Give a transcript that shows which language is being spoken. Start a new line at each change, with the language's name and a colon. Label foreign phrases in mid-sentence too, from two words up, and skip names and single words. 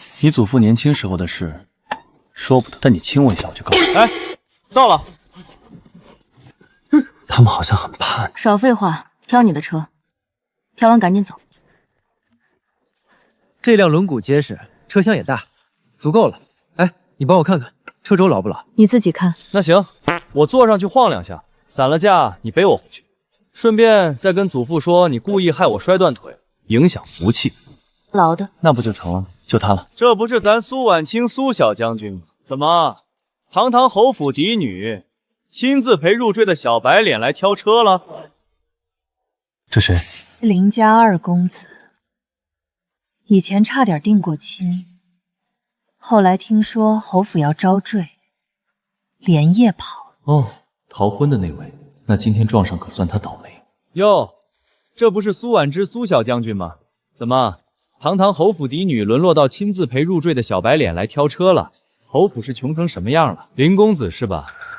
Chinese: 你祖父年輕時候的事說不得，但你親我一下我就告訴你。哎，到了。他們好像很怕你。少廢話，挑你的車，挑完趕緊走。這輛輪毂結實，車廂也大，足夠了。哎，你幫我看看車軸牢不牢？你自己看。那行，我坐上去晃2下，散了架你背我回去，順便再跟祖父說你故意害我摔斷腿，影響福氣。牢的，那不就成了？就他了。這不是咱蘇婉清蘇小將軍嗎？怎麼，堂堂侯府嫡女，親自陪入贅的小白臉來挑車了？這誰？林家2公子，以前差點定過親，後來聽說侯府要招贅，連夜跑了。哦，逃婚的那位，那今天撞上可算他倒霉。喲，這不是蘇婉之蘇小將軍嗎？怎麼？堂堂侯府嫡女淪落到親自陪入贅的小白臉來挑車了，侯府是窮成什麼樣了？林公子是吧？